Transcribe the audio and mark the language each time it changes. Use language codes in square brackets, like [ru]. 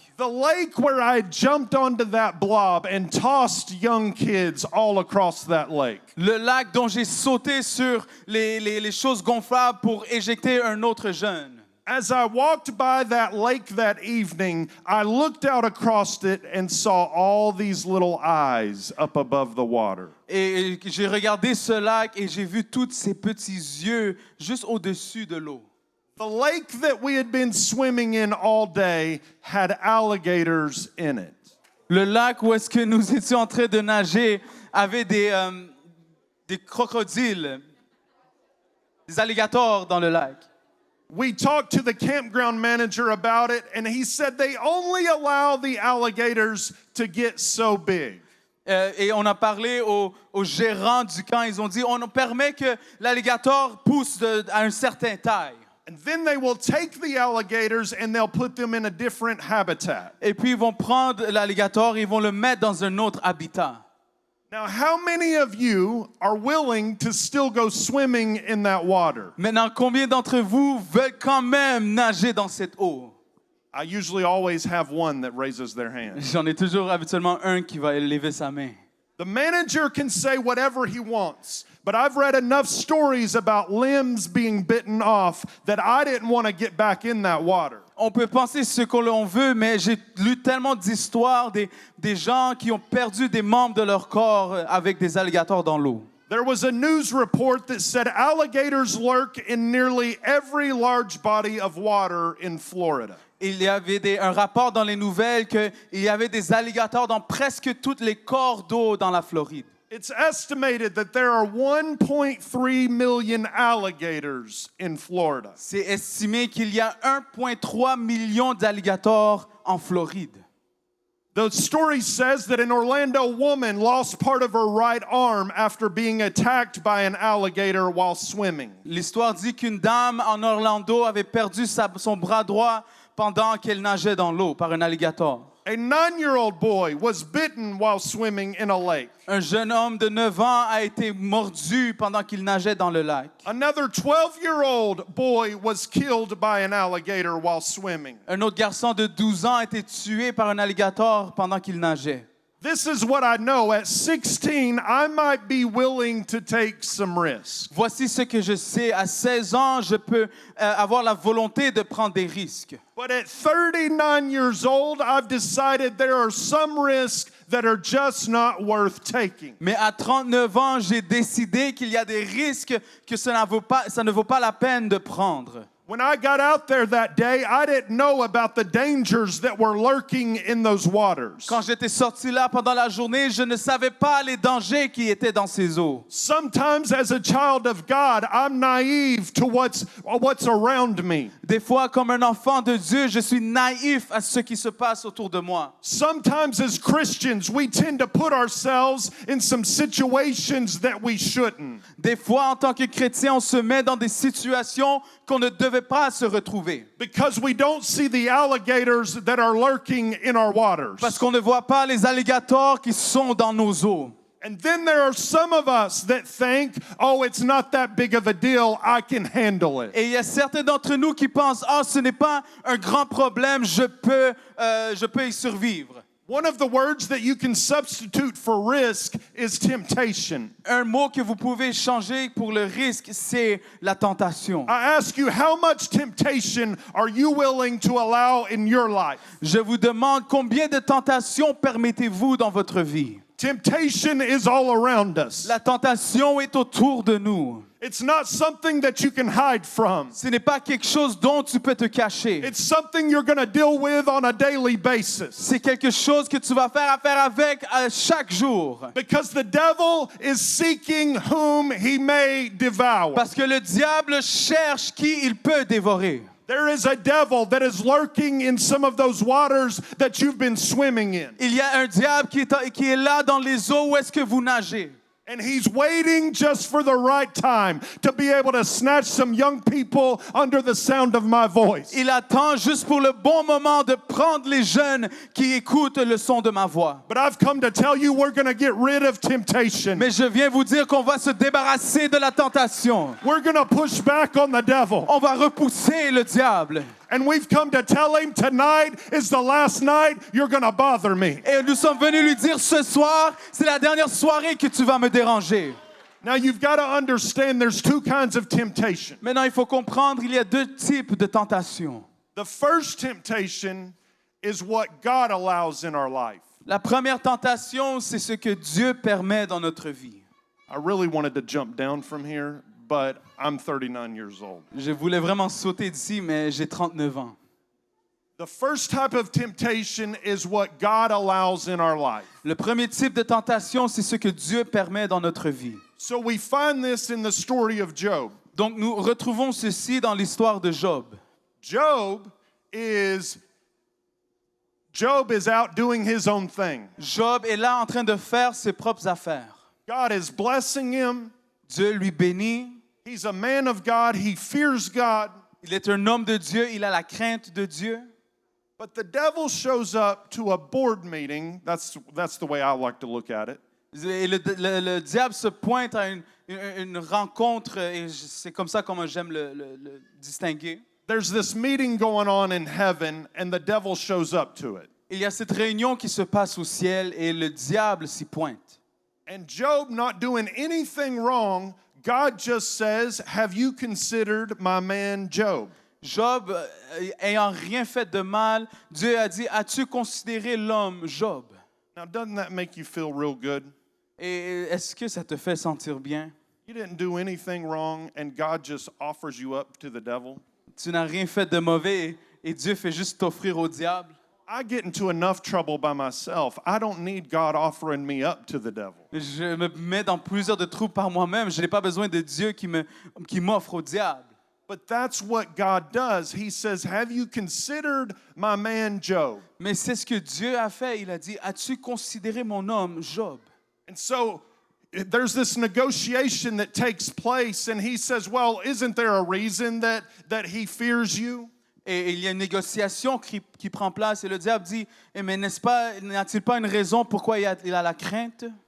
[en] The lake where I jumped onto that blob and tossed young kids all across that lake. [fr] Le lac dont j'ai sauté sur les choses gonflables pour éjecter un autre jeune. [en] As I walked by that lake that evening, I looked out across it and saw all these little eyes up above the water. [fr] Et j'ai regardé ce lac et j'ai vu tous ces petits yeux juste au-dessus de l'eau. [en] The lake that we had been swimming in all day had alligators in it. [fr] Le lac où est-ce que nous étions en train de nager avait des crocodiles. des alligators dans le lac. [en] We talked to the campground manager about it, and he said they only allow the alligators to get so big. [fr] Et on a parlé aux gérants du camp. Ils ont dit, on permet que l'alligator pousse à un certain taille. [en] And then they will take the alligators and they'll put them in a different habitat. [fr] Et puis ils vont prendre l'alligator et ils vont le mettre dans un autre habitat. [en] Now, how many of you are willing to still go swimming in that water? [fr] Maintenant, combien d'entre vous veulent quand même nager dans cette eau? [en] I usually always have one that raises their hand. [fr] J'en ai toujours habituellement un qui va lever sa main. [en] The manager can say whatever he wants, but I've read enough stories about limbs being bitten off that I didn't want to get back in that water. [fr] On peut penser ce que l'on veut, mais j'ai lu tellement d'histoires des gens qui ont perdu des membres de leur corps avec des alligators dans l'eau. [en] There was a news report that said alligators lurk in nearly every large body of water in Florida. [fr] Il y avait un rapport dans les nouvelles qu'il y avait des alligators dans presque tous les corps d'eau dans la Floride. [en] It's estimated that there are 1.3 million alligators in Florida. [fr] C'est estimé qu'il y a 1,3 million d'alligators en Floride. [en] The story says that an Orlando woman lost part of her right arm after being attacked by an alligator while swimming. [fr] L'histoire dit qu'une dame en Orlando avait perdu son bras droit pendant qu'elle nageait dans l'eau par un alligator. [en] A 9-year-old boy was bitten while swimming in a lake. [fr] Un jeune homme de 9 ans a été mordu pendant qu'il nageait dans le lac. [en] Another 12-year-old boy was killed by an alligator while swimming. [fr] Un autre garçon de 12 ans a été tué par un alligator pendant qu'il nageait. [en] This is what I know. At 16, I might be willing to take some risks. [fr] Voici ce que je sais. À 16 ans, je peux avoir la volonté de prendre des risques. [en] But at 39 years old, I've decided there are some risks that are just not worth taking. [fr] Mais à 39 ans, j'ai décidé qu'il y a des risques que ça ne vaut pas la peine de prendre. [en] When I got out there that day, I didn't know about the dangers that were lurking in those waters. [fr] Quand j'étais sorti là pendant la journée, je ne savais pas les dangers qui étaient dans ces eaux. [en] Sometimes as a child of God, I'm naive to what's around me. [fr] Des fois, comme un enfant de Dieu, je suis naïf à ce qui se passe autour de moi. [en] Sometimes as Christians, we tend to put ourselves in some situations that we shouldn't. [fr] Des fois, en tant que chrétien, on se met dans des situations qu'on ne devait pas se retrouver. [en] Because we don't see the alligators that are lurking in our waters. [fr] Parce qu'on ne voit pas les alligators qui sont dans nos eaux. [en] And then there are some of us that think, oh, it's not that big of a deal, I can handle it. [fr] Et il y a certains d'entre nous qui pensent, ce n'est pas un grand problème, je peux y survivre. [en] One of the words that you can substitute for risk is temptation. [fr] Un mot que vous pouvez changer pour le risque, c'est la tentation. [en] I ask you, how much temptation are you willing to allow in your life? [fr] Je vous demande combien de tentations permettez-vous dans votre vie? [en] Temptation is all around us. [fr] La tentation est autour de nous. [en] It's not something that you can hide from. [fr] Ce n'est pas quelque chose dont tu peux te cacher. [en] It's something you're going to deal with on a daily basis. [fr] C'est quelque chose que tu vas faire affaire avec chaque jour. [en] Because the devil is seeking whom he may devour. [fr] Parce que le diable cherche qui il peut dévorer. [en] There is a devil that is lurking in some of those waters that you've been swimming in. [fr] Il y a un diable qui est là dans les eaux où est-ce que vous nagez. [en] And he's waiting just for the right time to be able to snatch some young people under the sound of my voice. [fr] Il attend juste pour le bon moment de prendre les jeunes qui écoutent le son de ma voix. [en] But I've come to tell you we're going to get rid of temptation. [fr] Mais je viens vous dire qu'on va se débarrasser de la tentation. [en] We're going to push back on the devil. [fr] On va repousser le diable. [en] And we've come to tell him tonight is the last night you're going to bother me. [fr] Et nous sommes venus lui dire ce soir, c'est la dernière soirée que tu vas me déranger. [en] Now you've got to understand there's two kinds of temptation. [fr] Maintenant, il faut comprendre, il y a deux types de tentations. [en] The first temptation is what God allows in our life. [fr] La première tentation, c'est ce que Dieu permet dans notre vie. [en] I really wanted to jump down from here, but I'm 39 years old. [fr] Je voulais vraiment sauter d'ici, mais j'ai 39 ans. [en] The first type of temptation is what God allows in our life. [fr] Le premier type de tentation, c'est ce que Dieu permet dans notre vie. [en] So we find this in the story of Job. [fr] Donc nous retrouvons ceci dans l'histoire de Job. [en] Job is out doing his own thing. [fr] Job est là en train de faire ses propres affaires. [en] God is blessing him. [fr] Dieu lui bénit. [en] He's a man of God. He fears God. [fr] Il est un homme de Dieu. Il a la crainte de Dieu. [en] But the devil shows up to a board meeting. That's the way I like to look at it. [fr] Et le diable se pointe à une rencontre, et c'est comme ça comment j'aime le distinguer. [en] There's this meeting going on in heaven, and the devil shows up to it. [fr] Il y a cette réunion qui se passe au ciel et le diable s'y pointe. [en] And Job not doing anything wrong, God just says, "Have you considered my man Job?" [fr] Job, ayant rien fait de mal, Dieu a dit, as-tu considéré l'homme Job? [en] Now, doesn't that make you feel real good? [fr] Et est-ce que ça te fait sentir bien? [en] You didn't do anything wrong, and God just offers you up to the devil. [fr] Tu n'as rien fait de mauvais et Dieu fait juste t'offrir au diable. [en] I get into enough trouble by myself. I don't need God offering me up to the devil. [fr] Je me mets dans plusieurs de trous par moi-même. Je n'ai pas besoin de Dieu qui m'offre au diable. [en] But that's what God does. He says, "Have you considered my man Job?" [fr] Mais c'est ce que Dieu a fait. Il a dit, as-tu considéré mon homme Job? [en] And so there's this negotiation that takes place, and he says, "Well, isn't there a reason that he fears you?" [fr] Et il y a une négociation qui prend place et le diable dit, mais n'est-ce pas, n'y a-t-il pas une raison pourquoi il a la crainte?